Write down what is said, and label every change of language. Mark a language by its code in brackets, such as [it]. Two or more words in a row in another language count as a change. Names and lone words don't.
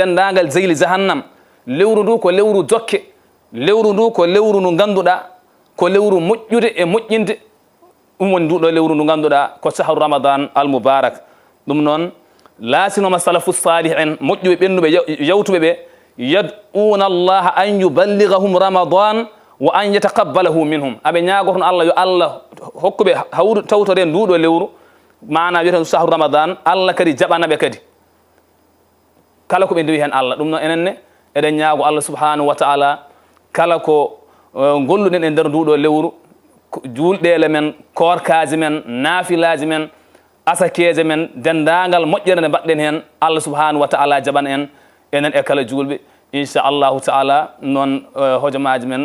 [ff] dendagal jeyli jahannam lewru ndu ko lewru jokke lewru ndu ko lewru ndu ganduɗa ko lewru moƴƴude e moƴƴinde ɗum woni nduɗo lewru ndu ganduɗa ko [ar] شهر رمضان المبارك [ff] ɗum noon laasinoma [ar] السلف الصالح [ff] en moƴƴuɓe ɓennuɓe yawtuɓe ɓe [ar] يدعون الله أن يبلغهم رمضان وأن يتقبله منهم [ff] aɓe ñagoton Allah yo Allah hokkuɓe hawru tawtore nduɗo lewru mana wiyeten [ar] شهر رمضان [ff] Allah kadi jaɓanaɓe kadi kala ko ɓe ndewi hen Allah ɗum noon enenne eɗen ñaago Allah [ar] سبحانه وتعالى [ff] kala ko golluɗen e nder nduɗo lewru julɗele men korkaji men naafilaji men asakeje men dendagal moƴƴere nde mbaɗɗen hen Allah subhanahu wa ta'ala jaɓana en enen e kala julɓe [ar] إن شاء الله تعالى [ff] noon hojomaji men